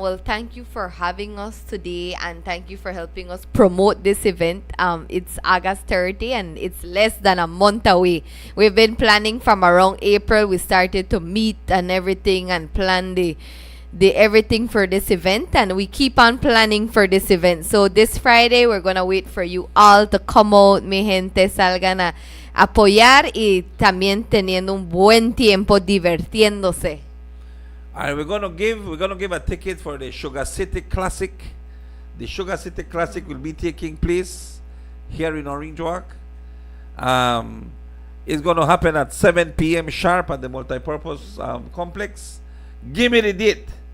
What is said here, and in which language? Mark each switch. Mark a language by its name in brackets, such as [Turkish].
[English] Well, thank you for having us today, and thank you for helping us promote this event. It's August 30, and it's less than a month away. We've been planning from around April. We started to meet and everything and plan the everything for this event, and we keep on planning for this event. So this Friday we're gonna wait for you all to come out, [Spanish] mi gente, salgan a apoyar y también teniendo un buen tiempo divirtiéndose. [English] All right, we're gonna give a ticket for the Sugar City Classic. The Sugar City Classic will be taking place here in Orange Walk. It's gonna happen at 7 p.m. sharp at the multipurpose complex. Give me the date.